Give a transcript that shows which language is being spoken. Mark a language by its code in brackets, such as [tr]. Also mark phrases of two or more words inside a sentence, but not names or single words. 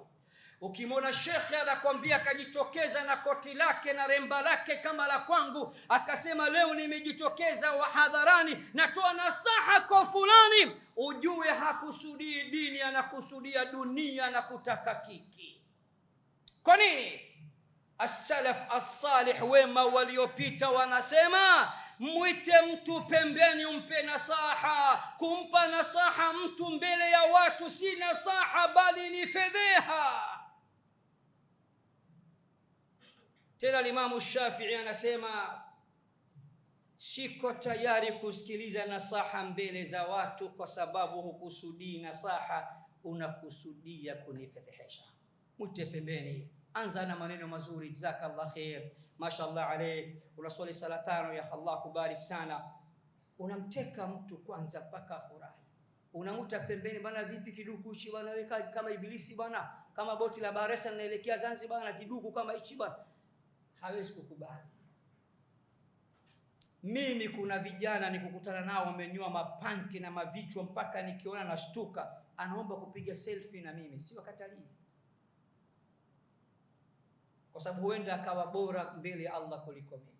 [sw] Ukimwona shekhe anakwambia kajitokeza na koti lake na remba lake kama la kwangu, akasema leo nimejitokeza wa hadharani natoa nasaha kwa fulani, ujue hakusudii dini, anakusudia dunia na kutaka kiki. Kwa nini? [ar] السلف الصالح, [sw] wema waliopita, wanasema mwite mtu pembeni umpe nasaha. Kumpa nasaha mtu mbele ya watu si nasaha bali ni fedheha. Tena Imam Shafi'i anasema siko tayari kusikiliza nasaha mbele za watu, kwa sababu hukusudii nasaha, unakusudia kunifedhehesha. Mwite pembeni. Anza na maneno mazuri, [ar] جزاك الله خير، ما شاء الله عليك, [sw] unaswali sala 5 ya Allah kubarik sana. Unamteka mtu kwanza mpaka afurahi. Unamuta pembeni, bana vipi kiduku hichi bana, weka kama ibilisi bana, kama boti la Baresa linaelekea Zanzibar na kiduku kama hichi bana, hawezi kukubali. Mimi kuna vijana nikukutana nao wamenyoa mapanki na mavichwa mpaka nikiona nashtuka, anaomba kupiga selfie na mimi, si wakatalii, kwa sababu huenda akawa bora mbele ya Allah kuliko mimi.